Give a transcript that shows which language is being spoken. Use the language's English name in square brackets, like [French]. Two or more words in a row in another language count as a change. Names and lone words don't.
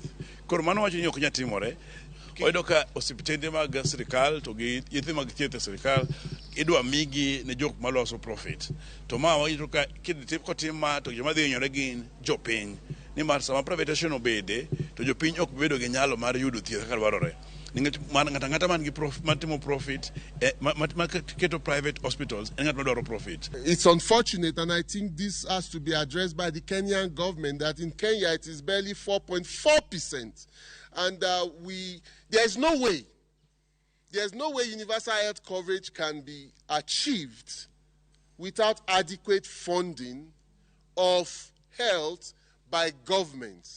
[Luo (Kenya and Tanzania)] Koro mano wacho ni ok nyal timore. Oyudo ka osiptende mag sirkal to gi yedhe mag thieth e sirkal idwa migi ne jok maloso profit. To ma wayudo ka kotim ma to joma dhi hinyore gin jopiny. Nimar sama privatization obede to jopiny ok bedo gi nyalo mar yudo thieth kaka dwarore. Ng'ato ang'ata man gi matimo profit keto [English] private hospitals [Luo (Kenya and Tanzania)] en ng'at madwaro profit. [English] It's unfortunate, and I think this has to be addressed by the Kenyan government, that in Kenya it is barely 4.4%. And there's no way universal health coverage can be achieved without adequate funding of health by governments.